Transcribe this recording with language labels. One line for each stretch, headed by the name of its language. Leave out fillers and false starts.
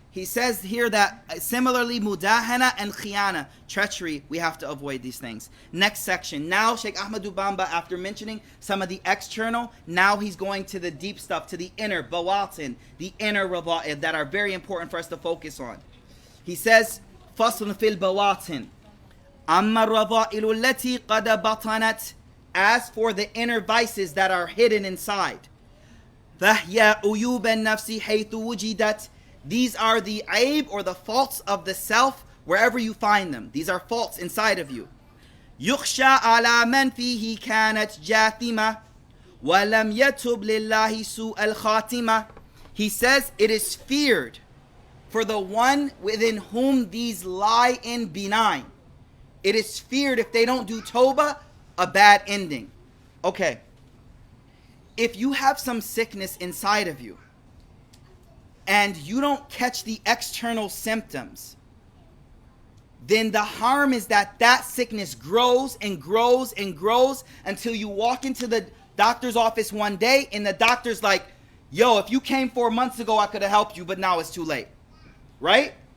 English: He says here that similarly mudahana and khiyana, treachery, we have to avoid these things. Next section. Now Sheikh Ahmad Bamba, after mentioning some of the external, now he's going to the deep stuff, to the inner bawatin, the inner rawa'id that are very important for us to focus on.
Arabic: He says, فصل في البواطن أما الرذائل التي قد بطنت.
English: As for the inner vices that are hidden inside,
Arabic: فهي عيوب النفس حيث وجدت.
English: These are the aib or the faults of the self wherever you find them. These are faults inside of you.
Arabic: يخشى على من فيه كانت جاثمة ولم يتب لله سوء الخاتمة.
English: He says it is feared for the one within whom these lie in benign. It is feared if they don't do tawbah, a bad ending. Okay. If you have some sickness inside of you and you don't catch the external symptoms, then the harm is that that sickness grows and grows and grows until you walk into the doctor's office one day and the doctor's like, yo, if you came 4 months ago, I could have helped you, but now it's too late. Right?